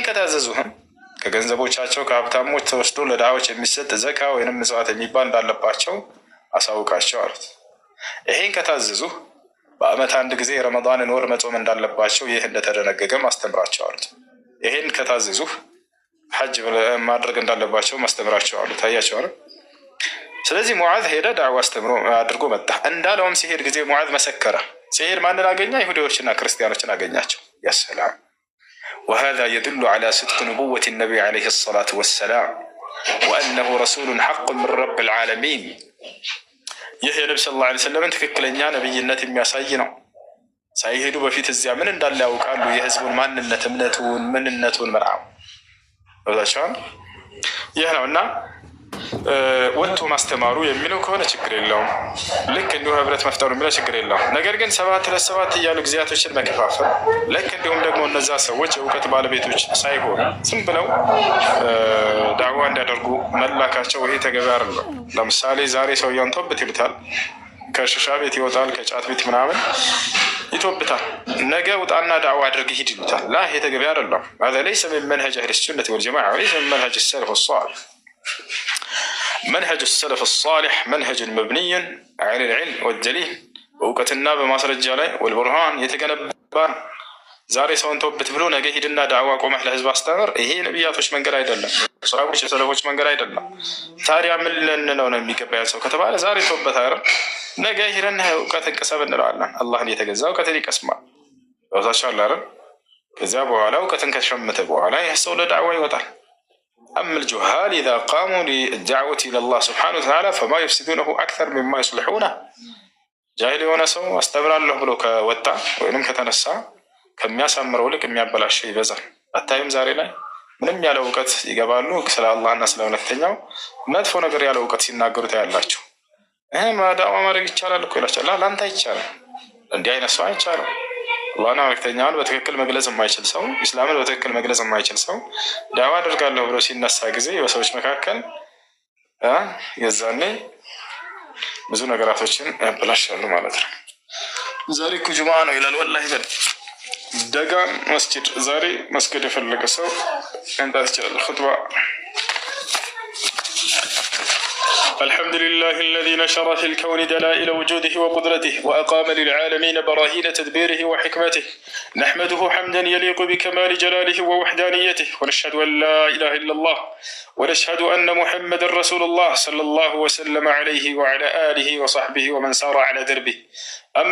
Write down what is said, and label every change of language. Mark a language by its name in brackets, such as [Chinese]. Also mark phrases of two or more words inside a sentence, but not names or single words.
[Amharic] ከታዘዙህም ከገንዘቦቻቸው ከሀብታሞች ተወስዶ ለድሃዎች የሚሰጥ ዘካ ወይንም ምጽዋት የሚባል እንዳለባቸው አሳውቃቸው አሉት። ይህን ከታዘዙ በዓመት 1 ጊዜ የረመዳንን ወር መጾም እንዳለባቸው ይህ እንደተደነገገም አስተምራቸው አሉት። ይህን ከታዘዙ ሐጅ ማድረግ እንዳለባቸው አስተምራቸው አሉት። አያቸው አለ። ስለዚህ ሙዓዝ ሄደ ዳዕዋ አስተምሮ አድርጎ መጣ። እንዳለውም ሲሄድ ጊዜ ሙዓዝ መሰከረ። ሲሄድ ማንን አገኘ? ይሁዲዎችና ክርስቲያኖችን አገኛቸው። ያሰላም [Arabic] وهذا يدل على صدق نبوة النبي عليه الصلاة والسلام وأنه رسول حق من رب العالمين [Amharic] ይህ የነብዩ [Arabic] صلى الله عليه وسلم [Amharic] ትክክለኛ ነብይነት የሚያሳይ ነው። ሳይሄዱ በፊት እዚያ ምን እንዳለ ያውቃሉ። የህዝቡን ማንነት፣ እምነቱን፣ ምንነቱን መርዓው ወዛቻን ይህ ነውና ወጥቶ ማስተማሩ የሚለው ከሆነ ችግር የለውም። ልክ እንዲሁ ህብረት መፍጠሩ የሚለው ችግር የለውም። ነገር ግን 7 ለ7 እያሉ ጊዜያቶችን መከፋፈል ልክ እንዲሁም ደግሞ እነዛ ሰዎች የእውቀት ባለቤቶች ሳይሆኑ ዝም ብለው ዳዕዋ እንዲያደርጉ መላካቸው ይሄ ተገቢ አይደለም። ለምሳሌ ዛሬ ሰውየውን ቶብት ይሉታል፣ ከሽሻ ቤት ይወጣል፣ ከጫት ቤት ምናምን ይቶብታል። ነገ ውጣና ዳዕዋ አድርግ ሂድ ይሉታል። ላ ይሄ ተገቢ አይደለም። [Arabic] هذا ليس من منهج أهل السنة والجماعة وليس من منهج السلف الصالح. منهج السلف الصالح منهج مبني على العلم والدليل وقتنا بمسرجة ላይ والبرهان [Amharic] የተገነባ ዛሬ ሰውን ተውበት ብሎ ነገ ሂድና ዳዕዋ ቆመህ ለህዝብ አስተምር። ይሄ ነቢያቶች መንገድ አይደለም፣ ሰሃቦች የሰለፎች መንገድ አይደለም። ታዲያ ምን ልንለው ነው የሚገባ ሰው ከተባለ ዛሬ ተውበት አይደል፣ ነገ ሂድና እውቀትን ቅሰም እንለዋለን። አላህን የተገዛ እውቀትን ይቀስማል። ወዛሻላ አይደል። ከዚያ በኋላ እውቀትን ከሸመተ በኋላ ይህ ሰው ለዳዕዋ ይወጣል። [Arabic] أما الجهال إذا قاموا للدعوة إلى الله سبحانه وتعالى فما يفسدونه أكثر مما يصلحونه. [Amharic] جاهل የሆነ ሰው አስተምራለሁ ብሎ ከወጣ ወይንም ከተነሳ ከሚያሳምረው ልክ የሚያበላሸው ይበዛል። አታይም? ዛሬ ላይ ምንም ያለ እውቀት ይገባሉ፣ ስለ አላህና ስለ መልእክተኛው መጥፎ ነገር ያለ እውቀት ሲናገሩ ታያላችሁ። ዳዕዋ ማድረግ ይቻላል እኮ ይላቸዋል። ለአንተ አይቻልም፣ እንዲህ አይነት ሰው አይቻልም። አላህና መልእክተኛውን በትክክል መግለጽ የማይችል ሰው፣ ኢስላምን በትክክል መግለጽ የማይችል ሰው ዳዕዋ አድርጋለሁ ብሎ ሲነሳ ጊዜ በሰዎች መካከል የዛኔ ብዙ ነገራቶችን ያበላሻሉ ማለት ነው። ዛሬ እኮ ጁምዓ ነው ይላል። ወላሂ በል ደጋን መስጂድ ዛሬ መስገድ የፈለገ ሰው መምጣት ይችላል። ኹጥባ [Arabic] الحمد لله الذي نشر في الكون دلائل وجوده وقدرته وأقام للعالمين براهين تدبيره وحكمته. نحمده حمدا يليق بكمال جلاله ووحدانيته، ونشهد أن لا إله إلا الله، ونشهد أن محمد رسول الله صلى الله وسلم عليه وعلى آله وصحبه ومن سار على دربه.